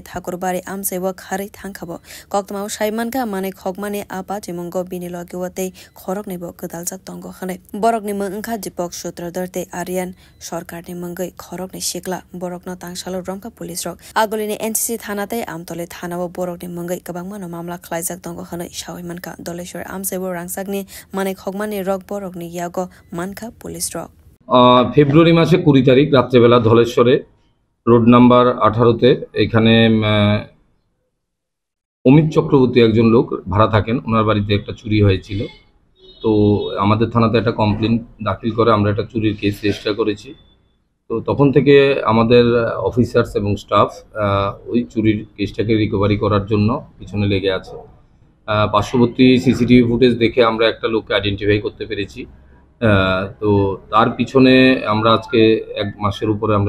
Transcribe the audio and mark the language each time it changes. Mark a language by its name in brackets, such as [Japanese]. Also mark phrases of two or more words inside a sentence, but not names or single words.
[Kok Borok] ठाकुरबारि आमसेबो खारै थांखाबो कक्तमाव साइमानका माने खगमानि आपा जिमंगो बेनि लगिबोते खरकनिबो गदालजाक तंगो खनै बरकनि मंखा दीपक सूत्रधरते आर्यन सरकारनि मंगै खरकनि सिकला बरकनो तांसालो रमका [English] police rok [Kok Borok] आगोलिनि [English] NCC thanate [Kok Borok] आमतले थानाव बरकनि मंगै गोबांमानो मामला खलायजाक दंग खनै सावैमानका दलेश्वर आमसेबो रांसाकनि माने खगमानि रक बरकनि यागो मानका [English] police rok [Bangla] ফেব্রুয়ারি মাসে 20 তারিখ রাত্রেবেলা ধলেশ্বরে রোড নাম্বার 18তে এখানে অমিত চক্রবর্তী একজন লোক ভাড়া থাকেন ওনার বাড়িতে একটা চুরি হয়েছিল তো আমাদের থানাতে একটা কমপ্লেন দাখিল করে আমরা একটা চুরির কেস রেজিস্টার করেছি তো তখন থেকে আমাদের অফিসার্স এবং স্টাফ ওই চুরির কেসটাকে রিকভারি করার জন্য পিছনে লেগে আছে পার্শ্ববর্তী [English] CCTV footage [Bangla] দেখে আমরা একটা লোককে আইডেন্টিফাই করতে পেরেছি তো তার পিছনে আমরা আজকে 1 মাসের উপরে আমরা